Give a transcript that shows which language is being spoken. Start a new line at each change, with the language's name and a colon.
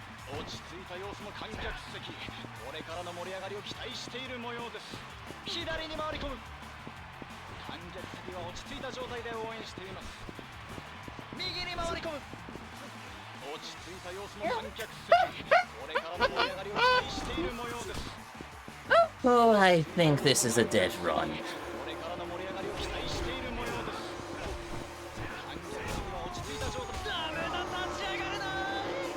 Japanese: 落ち着いた様子の観客席これからの盛り上がりを期待している模様です左に回り込む観客席は落ち着いた状態で応援しています右に回り込む落ち着いた様子の観客席これからの盛り上がりを期待している模様です
English: Oh, I think this is a dead run.
Japanese: これからの盛り上がりを期待している模様です観客席は落ち着いた状態ダメだ立ち上がれない